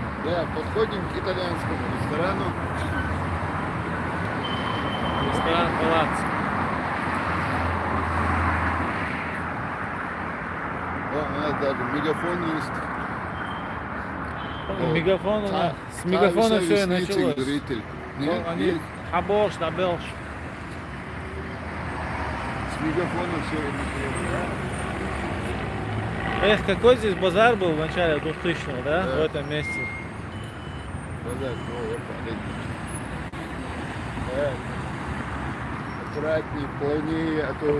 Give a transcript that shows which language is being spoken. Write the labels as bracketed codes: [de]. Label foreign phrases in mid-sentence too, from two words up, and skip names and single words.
[ru] да, подходим к итальянскому ресторану. Ресторан Палаццо. Да, у нас даже мегафон есть. Вот. Мегафон, Ца- с мегафона ца все и весницы, началось. зритель. Ну, Нет, они есть. хабош, да белш. С мегафона все и началось. Эх, какой здесь базар был в начале 2000-го, да? Да. В этом месте. Да, да, аккуратнее, плавнее, а то у